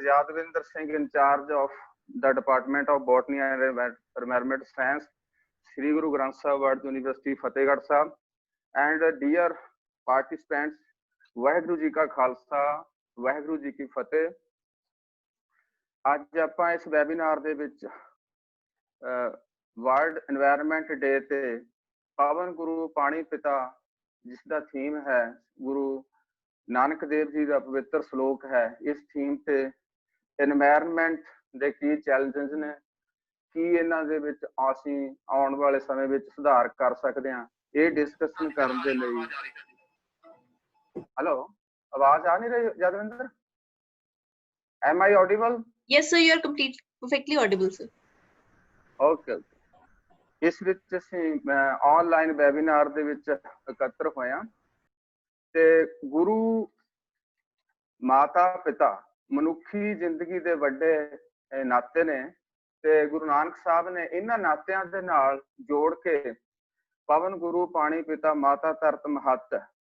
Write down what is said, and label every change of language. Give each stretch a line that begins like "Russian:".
English: Yadavendra Singh, in charge of the Department of Botany and Environment Science, Shri Guru Granth Sahib World University, Fatehgarh Sahib, and dear participants,
Punjabi: Waheguru ji ਕਾ ਖਾਲਸਾ ਵਾਹਿਗੁਰੂ ਜੀ ਕੀ ਫਤਿਹ। ਅੱਜ ਆਪਾਂ ਇਸ webinar ਦੇ ਵਿੱਚ world environment ਡੇ ਤੇ ਪਾਵਨ ਗੁਰੂ ਪਾਣੀ ਪਿਤਾ, ਜਿਸ ਦਾ ਥੀਮ ਹੈ ਗੁਰੂ ਨਾਨਕ ਦੇਵ ਜੀ ਦਾ ਪਵਿੱਤਰ ਸ਼ਲੋਕ ਹੈ, ਇਸ ਥੀਮ ਤੇ এনवायरमेंट ਦੇ ਕੀ ਚੈਲੰਜਸ ਨੇ, ਕੀ ਇਹਨਾਂ ਦੇ ਵਿੱਚ ਅਸੀਂ ਆਉਣ ਵਾਲੇ ਸਮੇਂ ਵਿੱਚ ਸੁਧਾਰ ਕਰ ਸਕਦੇ ਹਾਂ, ਇਹ ਡਿਸਕਸ਼ਨ ਕਰਨ ਦੇ ਲਈ।
Hindi: हेलो, आवाज आ नहीं रही Yadvinder?
English: Am I audible? Yes, sir, you are perfectly audible, sir. Okay.
Punjabi: ਇਸ ਵਿੱਚ ਅਸੀਂ ਆਨਲਾਈਨ ਵੈਬੀਨਾਰ ਦੇ ਵਿੱਚ ਇਕੱਤਰ ਹੋਏ ਹਾਂ ਤੇ ਗੁਰੂ ਮਾਤਾ ਪਿਤਾ ਮਨੁੱਖੀ ਜ਼ਿੰਦਗੀ ਦੇ ਵੱਡੇ ਨਾਤੇ ਨੇ ਤੇ ਗੁਰੂ ਨਾਨਕ ਸਾਹਿਬ ਨੇ ਇਹਨਾਂ ਨਾਤਿਆਂ ਦੇ ਨਾਲ ਜੋੜ ਕੇ ਪਵਨ ਗੁਰੂ ਪਾਣੀ ਪਿਤਾ ਮਾਤਾ ਧਰਤ ਮਹੱਤ,